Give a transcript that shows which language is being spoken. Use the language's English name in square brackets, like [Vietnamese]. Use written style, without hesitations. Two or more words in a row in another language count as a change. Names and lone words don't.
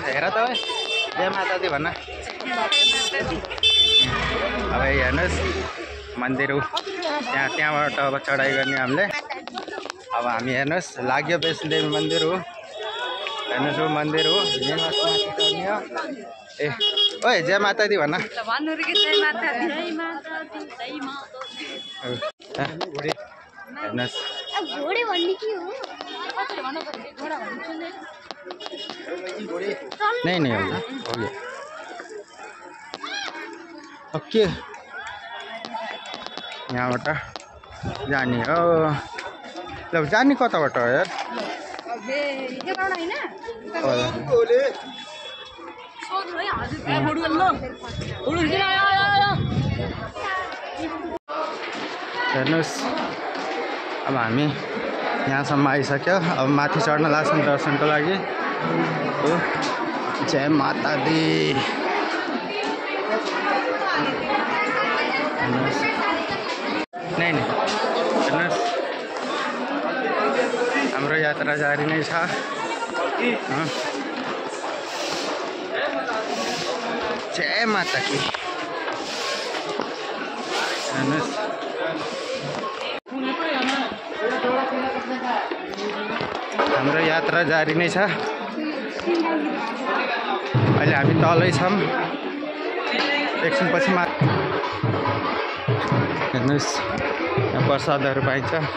[Nepali] हेर त जय माता दी भन्न। अब हेर्नुहोस् मन्दिर हो त्यहाँबाट अब चढाइ गर्ने हामीले। अब हामी हेर्नुहोस् लाग्यो वैष्णोदेवी मन्दिर हो। हेर्नुहोस् वो मन्दिर हो यहीँ चढ्ने हो। ए ओए जय माता दी भन्न। [Hindi] हेर्नुहोस् नहीं नहीं हो गया ओके। [Nepali] यहाँबाट जाने हो। ल जाने कताबाट हो यार? हेर्नुहोस् अब हामी यहाँसम्म आइसक्यो। अब माथि चढ्न लाग्छौँ दर्शनको लागि। हो जय माता दी। [Hindi] नहीं नहीं [Nepali] हेर्नुहोस् हाम्रो यात्रा जारी नै छ। [Hindi] जय माता की। [Nepali] हेर्नुहोस् हाम्रो यात्रा जारी नै छ। अहिले हामी तलै छौँ। एकछिनपछि हेर्नुहोस् यहाँ प्रसादहरू पाइन्छ।